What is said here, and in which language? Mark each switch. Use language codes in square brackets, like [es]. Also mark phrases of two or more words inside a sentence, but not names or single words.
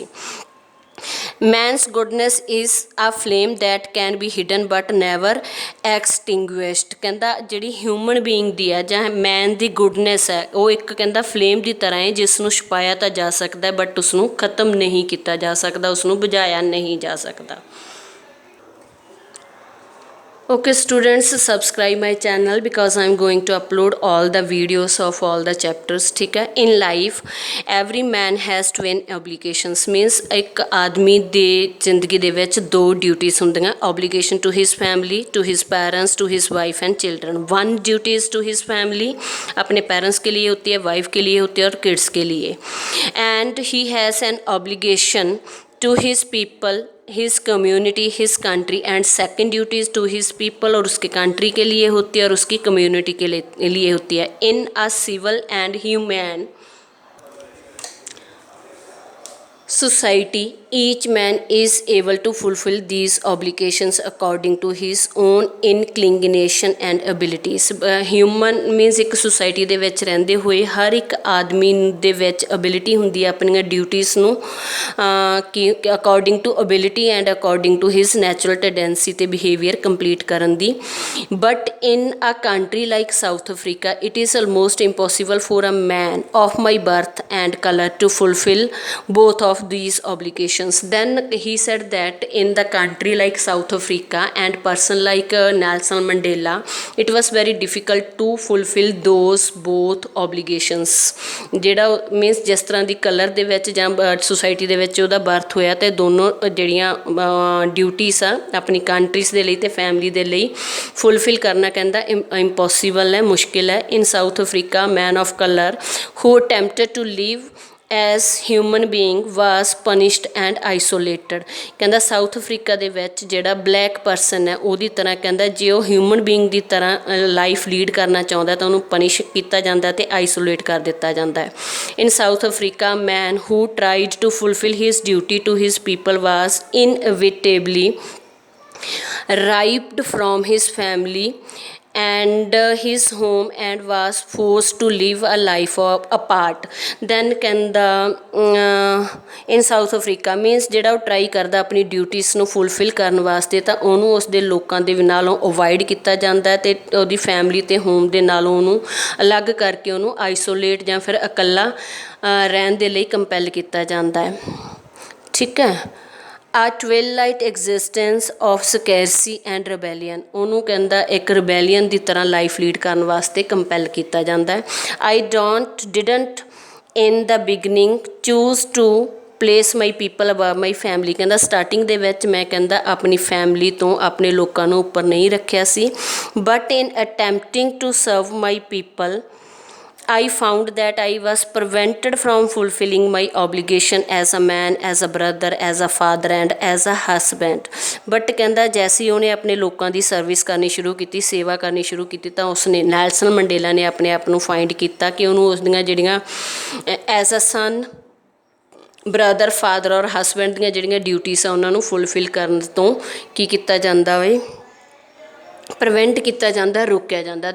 [en] Man's goodness is a flame that can be hidden but never extinguished, [pa] ਕਹਿੰਦਾ ਜਿਹੜੀ [en] human being [pa] ਦੀ ਹੈ ਜਾਂ ਮੈਨ ਦੀ ਗੁੱਡਨੈਸ ਹੈ ਉਹ ਇੱਕ ਕਹਿੰਦਾ ਫਲੇਮ ਦੀ ਤਰ੍ਹਾਂ ਹੈ ਜਿਸ ਨੂੰ ਛੁਪਾਇਆ ਤਾਂ ਜਾ ਸਕਦਾ ਬਟ ਉਸਨੂੰ ਖ਼ਤਮ ਨਹੀਂ ਕੀਤਾ ਜਾ ਸਕਦਾ, ਉਸਨੂੰ ਬੁਝਾਇਆ ਨਹੀਂ ਜਾ ਸਕਦਾ। [en] Okay students, subscribe my channel because I am going to upload all the videos of all the chapters, [hi] ठीक है। [en] In life every man has twin obligations, means [pa] ਇੱਕ ਆਦਮੀ ਦੇ ਜ਼ਿੰਦਗੀ ਦੇ ਵਿੱਚ ਦੋ ਡਿਊਟੀਜ਼ ਹੁੰਦੀਆਂ, [en] obligation to his family, to his parents, to his wife and children। one duty is to his family, [hi] अपने parents के लिए होती है, wife के लिए होती है और kids के लिए। [en] and he has an obligation to his people, his community, his country, and second duty is to his people, [hi] और उसके country के लिए होती है और उसकी community के लिए होती है। [en] in a civil and humane society each man is able to fulfill these obligations according to his own inclination and abilities। human means [pa] ਇੱਕ ਸੁਸਾਇਟੀ ਦੇ ਵਿੱਚ ਰਹਿੰਦੇ ਹੋਏ ਹਰ ਇੱਕ ਆਦਮੀ ਦੇ ਵਿੱਚ ਅਬਿਲਿਟੀ ਹੁੰਦੀ ਹੈ ਆਪਣੀਆਂ ਡਿਊਟੀਜ਼ ਨੂੰ ਕਿ [en] according to ability and according to his natural tendency [pa] ਅਤੇ ਬਿਹੇਵੀਅਰ ਕੰਪਲੀਟ ਕਰਨ ਦੀ। [en] But in a country like South Africa it is almost impossible for a man of my birth and colour to fulfil both of these obligations। then he said that in the country like South Africa and person like Nelson Mandela it was very difficult to fulfill those both obligations। [pa] ਜਿਹੜਾ ਮੀਨਸ ਜਿਸ ਤਰ੍ਹਾਂ ਦੀ ਕਲਰ ਦੇ ਵਿੱਚ ਜਾਂ ਸੁਸਾਇਟੀ ਦੇ ਵਿੱਚ ਉਹਦਾ ਬਰਥ ਹੋਇਆ ਅਤੇ ਦੋਨੋਂ ਜਿਹੜੀਆਂ ਡਿਊਟੀਜ਼ ਆ ਆਪਣੀ ਕੰਟਰੀਜ਼ ਦੇ ਲਈ ਅਤੇ ਫੈਮਿਲੀ ਦੇ ਲਈ ਫੁਲਫਿਲ ਕਰਨਾ ਕਹਿੰਦਾ ਇੰਪੋਸੀਬਲ ਹੈ, ਮੁਸ਼ਕਿਲ ਹੈ। [en] In South Africa man of colour who attempted to live as human being was punished and isolated। [pa] ਕਹਿੰਦਾ ਸਾਊਥ ਅਫਰੀਕਾ ਦੇ ਵਿੱਚ ਜਿਹੜਾ [en] black person [pa] ਹੈ ਉਹਦੀ ਤਰ੍ਹਾਂ ਕਹਿੰਦਾ ਜੇ ਉਹ [en] human being [pa] ਦੀ ਤਰ੍ਹਾਂ [en] life lead [pa] ਕਰਨਾ ਚਾਹੁੰਦਾ ਤਾਂ ਉਹਨੂੰ ਪਨਿਸ਼ ਕੀਤਾ ਜਾਂਦਾ ਅਤੇ ਆਈਸੋਲੇਟ ਕਰ ਦਿੱਤਾ ਜਾਂਦਾ ਹੈ। [en] In South Africa man who tried to fulfil his duty to his people was inevitably ripped from his family and his home and was forced to live a life apart। [pa] then ਕਹਿੰਦਾ [en] in South Africa means [pa] ਜਿਹੜਾ ਉਹ ਟਰਾਈ ਕਰਦਾ ਆਪਣੀ ਡਿਊਟੀਜ਼ ਨੂੰ ਫੁਲਫਿਲ ਕਰਨ ਵਾਸਤੇ ਤਾਂ ਉਹਨੂੰ ਉਸਦੇ ਲੋਕਾਂ ਦੇ ਨਾਲੋਂ ਅਵੋਇਡ ਕੀਤਾ ਜਾਂਦਾ ਅਤੇ ਉਹਦੀ ਫੈਮਿਲੀ ਅਤੇ ਹੋਮ ਦੇ ਨਾਲੋਂ ਉਹਨੂੰ ਅਲੱਗ ਕਰਕੇ ਉਹਨੂੰ ਆਈਸੋਲੇਟ ਜਾਂ ਫਿਰ ਇਕੱਲਾ ਰਹਿਣ ਦੇ ਲਈ ਕੰਪੈਲ ਕੀਤਾ ਜਾਂਦਾ ਹੈ, ਠੀਕ ਹੈ। [en] a twilight existence of secrecy and rebellion, [pa] ਉਹਨੂੰ ਕਹਿੰਦਾ ਇੱਕ ਰਿਬੈਲੀਅਨ ਦੀ ਤਰ੍ਹਾਂ [en] life lead [pa] ਕਰਨ ਵਾਸਤੇ ਕੰਪੈਲ ਕੀਤਾ ਜਾਂਦਾ ਹੈ। [en] I didn't in the beginning choose to place my people above my family, [pa] ਕਹਿੰਦਾ ਸਟਾਰਟਿੰਗ ਦੇ ਵਿੱਚ ਮੈਂ ਕਹਿੰਦਾ ਆਪਣੀ ਫੈਮਿਲੀ ਤੋਂ ਆਪਣੇ ਲੋਕਾਂ ਨੂੰ ਉੱਪਰ ਨਹੀਂ ਰੱਖਿਆ ਸੀ। [en] But in attempting to serve my people I found that I was prevented from fulfilling my obligation as a man, as a brother, as a father and as a husband। [pa] ਬਟ ਕਹਿੰਦਾ [hi] जैसे ही [pa] ਉਹਨੇ ਆਪਣੇ ਲੋਕਾਂ ਦੀ ਸਰਵਿਸ ਕਰਨੀ ਸ਼ੁਰੂ ਕੀਤੀ, ਸੇਵਾ ਕਰਨੀ ਸ਼ੁਰੂ ਕੀਤੀ ਤਾਂ ਉਸਨੇ ਨੈਲਸਨ ਮੰਡੇਲਾ ਨੇ ਆਪਣੇ ਆਪ ਨੂੰ ਫਾਈਂਡ ਕੀਤਾ ਕਿ ਉਹਨੂੰ ਉਸਦੀਆਂ ਜਿਹੜੀਆਂ [en] as a son, brother, father or husband [pa] ਦੀਆਂ ਜਿਹੜੀਆਂ ਡਿਊਟੀਜ਼ ਆ ਉਹਨਾਂ ਨੂੰ ਫੁਲਫਿਲ ਕਰਨ ਤੋਂ ਕੀ ਕੀਤਾ ਜਾਂਦਾ ਵੇ, ਪ੍ਰੀਵੈਂਟ ਕੀਤਾ ਜਾਂਦਾ, ਰੋਕਿਆ ਜਾਂਦਾ।